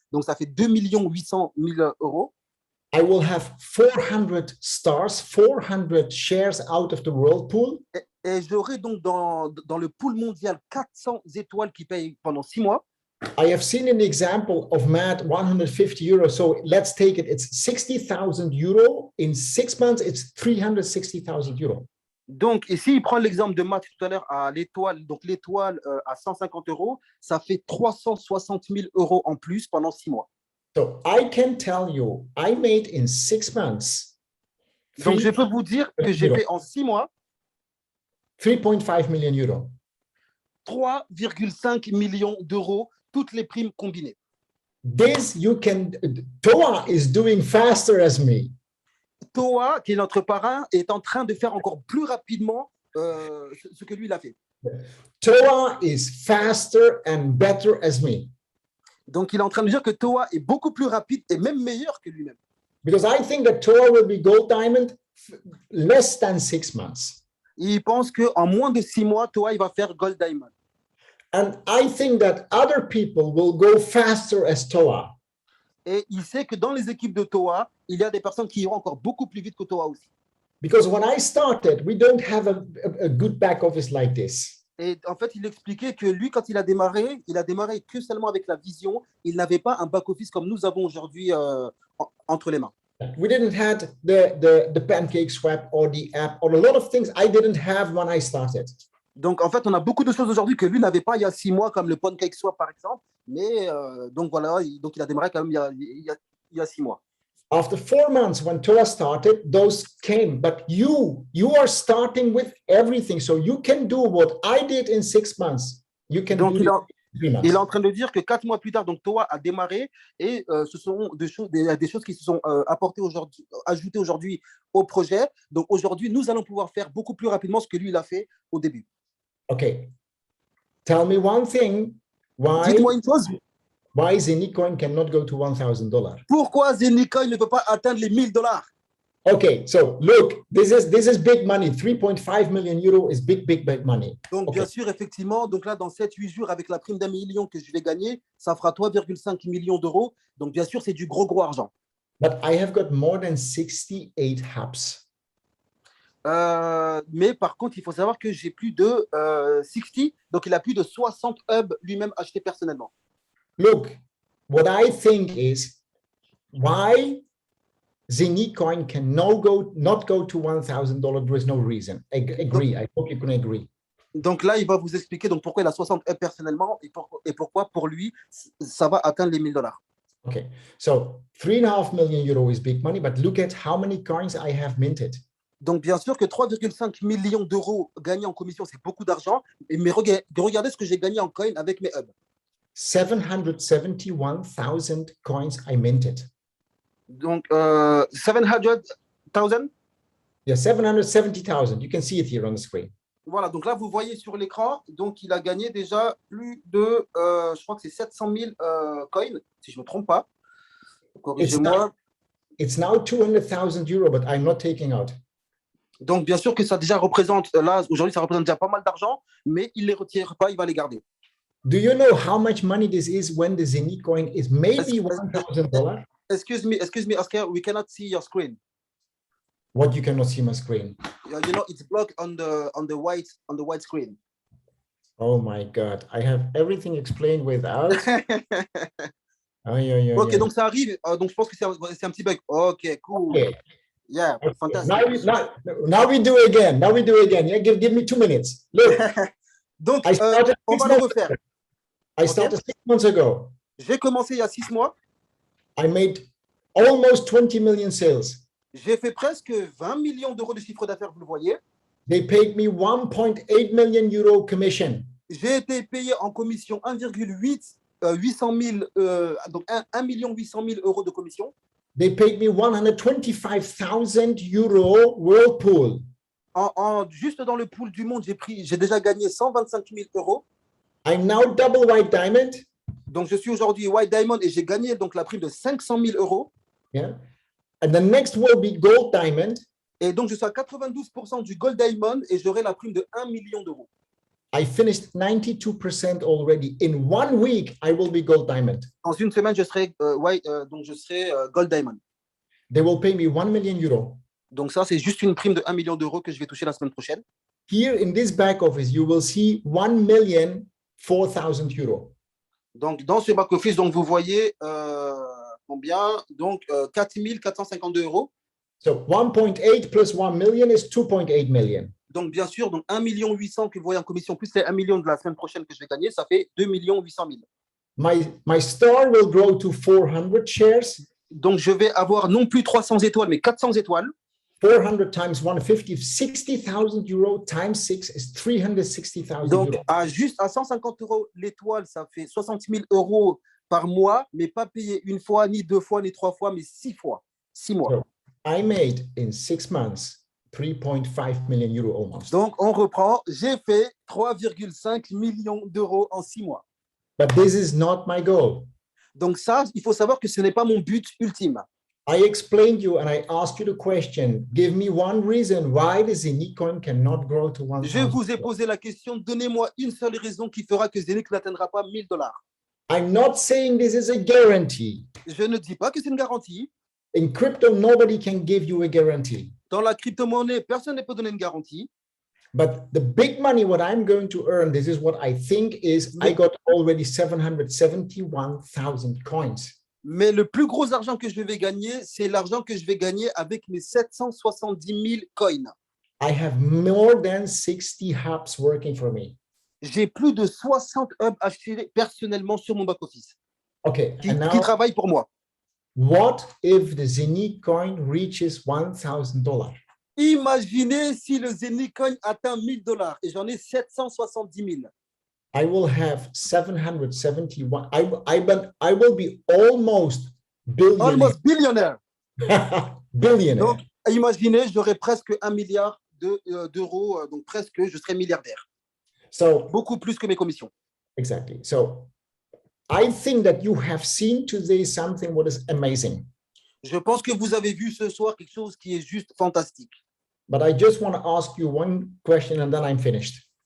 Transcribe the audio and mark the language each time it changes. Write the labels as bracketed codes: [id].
[fr] Donc, ça fait 2 800 000 euros. [en] I will have 400 stars, 400 shares out of the whirlpool. [fr] Et j'aurai donc dans le pool mondial 400 étoiles qui payent pendant 6 mois. [en] I have seen an example of Matt 150 euros. So let's take it. It's 60,000 euro. In 6 months, it's 360,000 euro. [fr] Donc, ici, il prend l'exemple de Matt tout à l'heure à l'étoile. Donc, l'étoile à 150 euros, ça fait 360 000 euros en plus pendant 6 mois. [en] So I can tell you, I made in 6 months. [fr] Donc, je peux vous dire que j'ai fait en 6 mois [en] 3.5 million euro. [fr] 3,5 millions d'euros, toutes les primes combinées. [en] This you can, Toa is doing faster as me. [fr] Toa, qui est notre parrain, est en train de faire encore plus rapidement ce que lui, il a fait. [en] Toa is faster and better as me. [fr] Donc, il est en train de dire que Toa est beaucoup plus rapide et même meilleur que lui-même. [en] Because I think that Toa will be gold diamond less than 6 months. [fr] Il pense qu'en moins de 6 mois, Toa, il va faire Gold Diamond. [en] And I think that other people will go faster as Toa. [fr] Et il sait que dans les équipes de Toa, il y a des personnes qui iront encore beaucoup plus vite que Toa aussi. [en] Because when I started, we don't have a good back office like this. [fr] Et en fait, il expliquait que lui, quand il a démarré que seulement avec la vision. Il n'avait pas un back-office comme nous avons aujourd'hui entre les mains. [en] We didn't have the pancake swap or the app or a lot of things I didn't have when I started. [fr] Donc, en fait, on a beaucoup de choses aujourd'hui que lui n'avait pas il y a 6 mois, comme le pancake swap, par exemple. Mais donc, voilà, donc il a démarré quand même il y a 6 mois. [en] After 4 months, when Torah started, those came. But you are starting with everything. So you can do what I did in 6 months. You can [fr] Donc, [en] do it in 3 months. [fr] il est en train de dire que 4 mois plus tard, donc Toa a démarré et ce sont des choses qui se sont ajoutées aujourd'hui au projet. Donc aujourd'hui, nous allons pouvoir faire beaucoup plus rapidement ce que lui il a fait au début. [en] Okay. Tell me one thing. [fr] Dites-moi une chose. [en] Why Zenicoin cannot go to $1,000? [fr] Pourquoi Zenicoin ne peut pas atteindre les $1,000? [en] Okay, so look, this is big money. 3.5 million euro is big money. [fr] Donc, [en] Okay. [fr] bien sûr, effectivement, donc là, dans 7-8 jours, avec la prime d'1 million que je vais gagner, ça fera 3,5 millions d'euros. Donc, bien sûr, c'est du gros argent. [en] But I have got more than 68 hubs. [fr] Mais par contre, il faut savoir que j'ai plus de 60, donc il a plus de 60 hubs lui-même achetés personnellement. [en] Look, what I think is why Zenicoin can not go to $1,000. There is no reason. Agree. I hope you can agree. [fr] Donc là, il va vous expliquer donc pourquoi il a 60 hubs personnellement et pourquoi pour lui, ça va atteindre les $1,000. [en] Okay, so 3.5 million euro is big money, but look at how many coins I have minted. [fr] Donc, bien sûr que 3,5 millions d'euros gagnés en commission, c'est beaucoup d'argent. Mais regardez ce que j'ai gagné en coin avec mes hubs. [en] 771,000 coins I minted. [fr] Donc, 700,000? [en] Yeah, 770,000. You can see it here on the screen. [fr] Voilà, donc là, vous voyez sur l'écran, donc il a gagné déjà plus de, je crois que c'est 700 000 coins, si je ne me trompe pas. Corrigez-moi. [en] It's now 200,000 euro, but I'm not taking out. [fr] Donc, bien sûr que ça déjà représente, là, aujourd'hui, ça représente déjà pas mal d'argent, mais il ne les retire pas, il va les garder. [en] Do you know how much money this is when the Zenicoin is maybe $1,000? Excuse me, Oscar, we cannot see your screen. What, you cannot see my screen? You know, it's blocked on the white screen. Oh my God, I have everything explained without. [fr] Ok, donc ça arrive. Donc je pense que c'est un petit bug. Ok, cool. [en] Okay. Yeah, fantastic. Now we do again. Yeah, give me 2 minutes. Look, [fr] donc on va le refaire. [en] I started 6 months ago. [fr] J'ai commencé il y a 6 mois. [en] I made almost 20 million sales. [fr] J'ai fait presque 20 millions d'euros de chiffre d'affaires, vous le voyez. [en] They paid me 1.8 million euro commission. [fr] J'ai été payé en commission 1,8 800 000, donc 1 800 000 euros de commission. [en] They paid me 125,000 euro Whirlpool. [fr] Juste dans le pool du monde, j'ai déjà gagné 125 000 euros. [en] I'm now double white diamond. [fr] Donc je suis aujourd'hui white diamond et j'ai gagné donc la prime de 500 000 euros. [en] Yeah. And the next will be gold diamond. [fr] Et donc je suis à 92% du gold diamond et j'aurai la prime de 1 million d'euros. [en] I finished 92% already. In 1 week, I will be gold diamond. [fr] Dans une semaine, je serai gold diamond. [en] They will pay me 1 million euro. [fr] Donc ça, c'est juste une prime de 1 million d'euros que je vais toucher la semaine prochaine. [en] Here in this back office, you will see 1,004,000 euro. [fr] Donc dans ce back office, donc vous voyez combien? Donc 4 452 euros. [en] So 1.8 plus 1 million is 2.8 million. [fr] Donc, bien sûr, donc 1 800 000 que vous voyez en commission, plus les 1 million de la semaine prochaine que je vais gagner, ça fait 2 800 000. [en] My store will grow to 400 shares. [fr] Donc, je vais avoir non plus 300 étoiles, mais 400 étoiles. [en] 400 times 150, 60,000 euro times 6 is 360,000 [fr] Donc, [en] euro. [fr] juste à 150 euros l'étoile, ça fait 60 000 euros par mois, mais pas payé une fois, ni 2 fois, ni 3 fois, mais 6 fois. 6 mois. [en] So I made in 6 months 3.5 million euro almost. [fr] Donc, on reprend. J'ai fait 3,5 millions d'euros en 6 mois. [en] But this is not my goal. [fr] Donc ça, il faut savoir que ce n'est pas mon but ultime. [en] I explained you and I asked you the question. Give me one reason why the Zenicoin cannot grow to 1,000. [fr] Je vous ai posé la question. Donnez-moi une seule raison qui fera que Zenic n'atteindra pas $1,000. [en] I'm not saying this is a guarantee. [fr] Je ne dis pas que c'est une garantie. [en] In crypto, nobody can give you a guarantee. [fr] Dans la crypto-monnaie, personne ne peut donner une garantie. [en] But the big money, what I'm going to earn, this is what I think is, I got already 771,000 coins. [fr] Mais le plus gros argent que je vais gagner, c'est l'argent que je vais gagner avec mes 770 000 coins. [en] I have more than 60 hubs working for me. [fr] J'ai plus de 60 hubs achetés personnellement sur mon back-office [en] Okay, [fr] qui [en] and now [fr] travaillent pour moi. [en] what if the Zenic coin reaches $1,000? [fr] Imaginez si le Zenic coin atteint $1,000 et j'en ai 770 000. [en] I will have 771. I will be almost billionaire. Almost billionaire. Billionaire. [fr] Donc, imaginez, j'aurais presque 1 milliard d'euros, donc presque, je serais milliardaire. [en] So [fr] Beaucoup plus que mes commissions. [en] exactly. So I think that you have seen today something what is amazing. [fr] Je pense que vous avez vu ce soir quelque chose qui est juste fantastique. [en] But I just want to ask you one question and then I'm finished.